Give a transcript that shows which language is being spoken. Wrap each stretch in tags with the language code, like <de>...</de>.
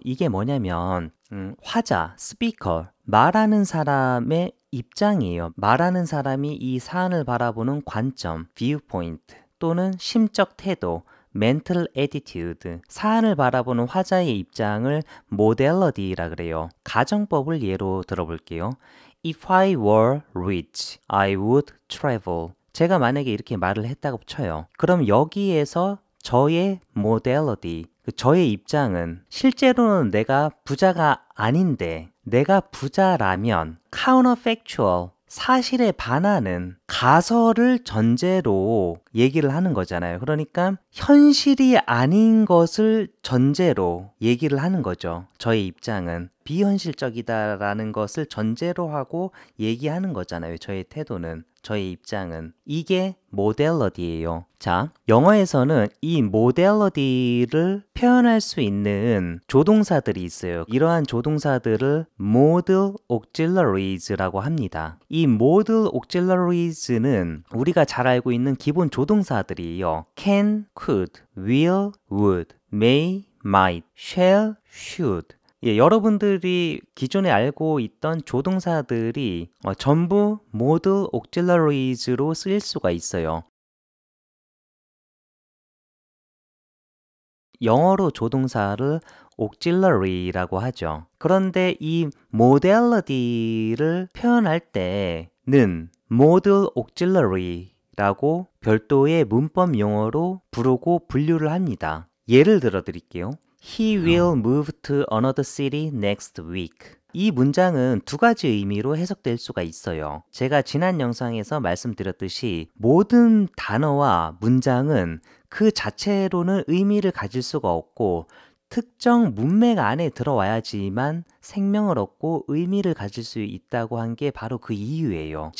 <ko>이게 뭐냐면 화자, 스피커, 말하는 사람의 입장이에요. 말하는 사람이 이 사안을 바라보는 관점, viewpoint 또는 심적 태도, mental attitude, 사안을 바라보는 화자의 입장을 modellity라 그래요. 가정법을 예로 들어볼게요.</ko> <en>If I were rich, I would travel.</en> <ko>제가 만약에 이렇게 말을 했다고 쳐요. 그럼 여기에서 저의 modality, 저의 입장은 실제로는 내가 부자가 아닌데 내가 부자라면 counterfactual, 사실에 반하는 가설을 전제로 얘기를 하는 거잖아요. 그러니까 현실이 아닌 것을 전제로 얘기를 하는 거죠. 저의 입장은 비현실적이다라는 것을 전제로 하고 얘기하는 거잖아요. 저의 태도는, 저의 입장은. 이게 모델러디예요. 자, 영어에서는 이 모델러디를 표현할 수 있는 조동사들이 있어요. 이러한 조동사들을 modal auxiliaries라고 합니다. 이 modal auxiliaries는 우리가 잘 알고 있는 기본 조동사들이에요.</ko> <en>can, could, will, would, may, might, shall, should.</en> <ko>예, 여러분들이 기존에 알고 있던 조동사들이 전부 modal auxiliaries로 쓰일 수가 있어요. 영어로 조동사를 auxiliary라고 하죠. 그런데 이 modality를 표현할 때는 modal auxiliary라고 별도의 문법 용어로 부르고 분류를 합니다. 예를 들어 드릴게요.</ko> <en>He will move to another city next week.</en> <ko>이 문장은 두 가지 의미로 해석될 수가 있어요. 제가 지난 영상에서 말씀드렸듯이 모든 단어와 문장은 그 자체로는 의미를 가질 수가 없고 특정 문맥 안에 들어와야지만 생명을 얻고 의미를 가질 수 있다고 한 게 바로 그 이유예요.</ko>